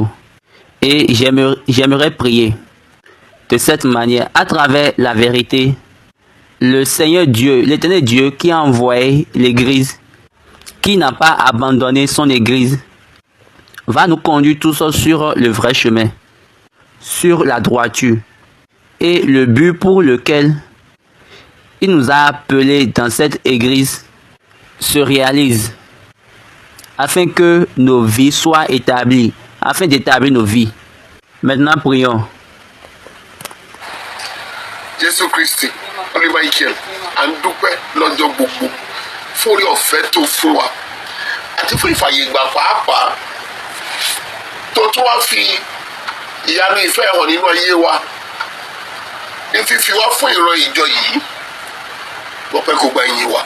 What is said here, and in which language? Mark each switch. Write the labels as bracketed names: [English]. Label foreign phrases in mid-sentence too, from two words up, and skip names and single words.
[French] Et j'aimerais prier de cette manière, à travers la vérité, le Seigneur Dieu, l'éternel Dieu qui a envoyé l'église, qui n'a pas abandonné son église, va nous conduire tous sur le vrai chemin, sur la droiture. Et le but pour lequel il nous a appelés dans cette église se réalise, afin que nos vies soient établies, afin d'établir nos vies. Maintenant, prions. [Yoruba] Jésù Kristi, Olúwa Michael, à ń dúpẹ́ lọ́jọ́ gbogbo fún orí ọ̀fẹ́ tó fún wa àti fún ìfàyègbà pàápàá tó tún wá fi ìyanu ìfẹ́ hàn nínú ayé wa ní fífi wá fún ìran ìjọ yìí lọ́pẹ́ kó gba ìyìn wa.